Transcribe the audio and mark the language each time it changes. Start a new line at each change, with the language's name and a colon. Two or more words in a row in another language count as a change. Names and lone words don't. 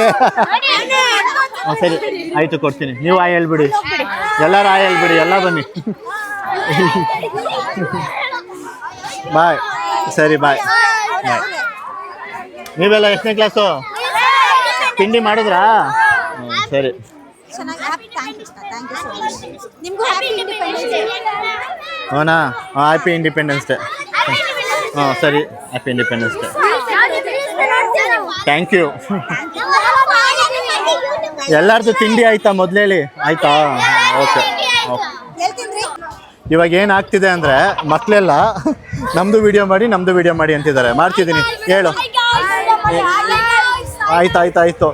Kannada: ಸರಿ, ಆಯಿತು, ಕೊಡ್ತೀನಿ. ನೀವು ಆಯ್ ಹೇಳ್ಬಿಡಿ, ಎಲ್ಲರೂ ಆಯ್ ಹೇಳ್ಬಿಡಿ, ಎಲ್ಲ ಬನ್ನಿ. ಬಾಯ್. ಸರಿ, ಬಾಯ್. ನೀವೆಲ್ಲ ಎಷ್ಟನೇ ಕ್ಲಾಸು? ತಿಂಡಿ ಮಾಡಿದ್ರಾ? ಸರಿ.
Telugu: అవునా?
English: happy independence day. సరే, happy independence day. thank you.
Kannada: ಎಲ್ಲರದು ತಿಂಡಿ ಆಯ್ತಾ? ಮೊದಲೇಳಿ ಆಯ್ತಾ? ಓಕೆ. ಇವಾಗ ಏನಾಗ್ತಿದೆ ಅಂದರೆ, ಮಕ್ಕಳೆಲ್ಲ ನಮ್ಮದು ವಿಡಿಯೋ ಮಾಡಿ ಅಂತಿದ್ದಾರೆ. ಮಾಡ್ತಿದ್ದೀನಿ, ಹೇಳು. ಆಯ್ತು.